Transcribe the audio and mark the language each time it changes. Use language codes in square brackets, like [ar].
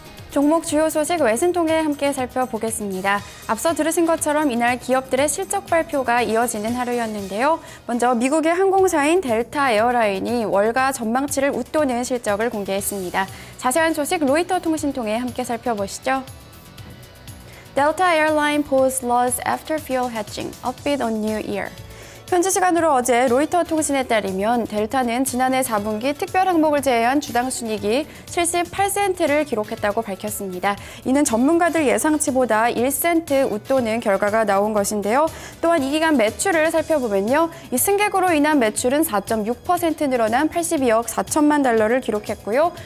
[ko] 종목 주요 소식 외신 통해 함께 살펴보겠습니다. 앞서 들으신 것처럼 이날 기업들의 실적 발표가 이어지는 하루였는데요. 먼저 미국의 항공사인 델타 에어라인이 월가 전망치를 웃도는 실적을 공개했습니다. 자세한 소식 로이터 통신 통해 함께 살펴보시죠. [en] Delta Airline pulls loss after fuel hedging, upbeat on New Year. [ko] 현지 시간으로 어제 로이터 통신에 따르면 델타는 지난해 4분기 특별 항목을 제외한 주당 순이익이 78센트를 기록했다고 밝혔습니다. 이는 전문가들 예상치보다 1센트 웃도는 결과가 나온 것인데요. 또한 이 기간 매출을 살펴보면요. 이 승객으로 인한 매출은 4.6% 늘어난 82억 4천만 달러를 기록했고요.